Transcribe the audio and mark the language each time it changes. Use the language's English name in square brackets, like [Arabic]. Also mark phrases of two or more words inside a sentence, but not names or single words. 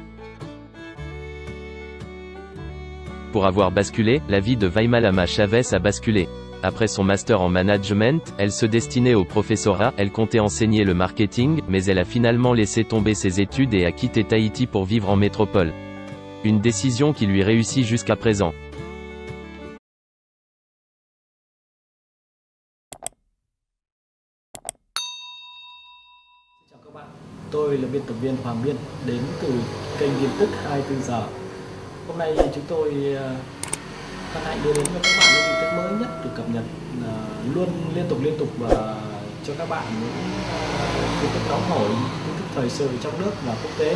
[French] Pour avoir basculé, la vie de Vaimalama Chavez a basculé. Après son master en management, elle se destinait au professorat, elle comptait enseigner le marketing, mais elle a finalement laissé tomber ses études et a quitté Tahiti pour vivre en métropole. Une décision qui lui réussit jusqu'à présent. [Vietnamese] Chào các bạn, tôi là biên tập viên Hoàng Biên, đến từ kênh tin tức 24 giờ. Hôm nay chúng tôi hân hạnh đưa đến cho các bạn những tin tức mới nhất được cập nhật luôn liên tục và cho các bạn những tin tức nóng hổi, tin tức thời sự trong nước và quốc tế.